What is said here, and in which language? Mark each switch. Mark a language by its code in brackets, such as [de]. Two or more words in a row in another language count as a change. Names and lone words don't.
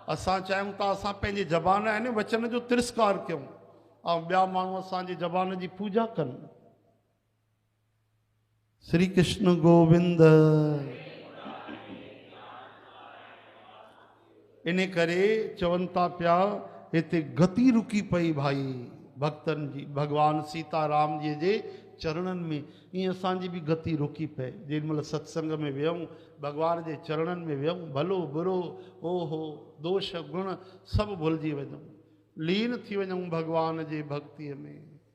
[sd] असां चाहियूं था असां पंहिंजे ज़बान आहिनि वचन जो तिरस्कार कयूं ऐं ॿिया माण्हू असांजी ज़बान जी पूजा कनि। श्री कृष्ण गोविंद। इन करे चवनि था पिया हिते गति रुकी पई भाई भक्तनि जी भगवान सीताराम जी जे चरणनि में। ईअं असांजी बि गति रुकी पए जेॾी महिल सत्संग में विहऊं भगवान जे चरणनि में विहऊं भलो बुरो ओहो दोष गुण सभु भुलिजी वञूं लीन थी वञूं भगवान जे भक्तिअ में।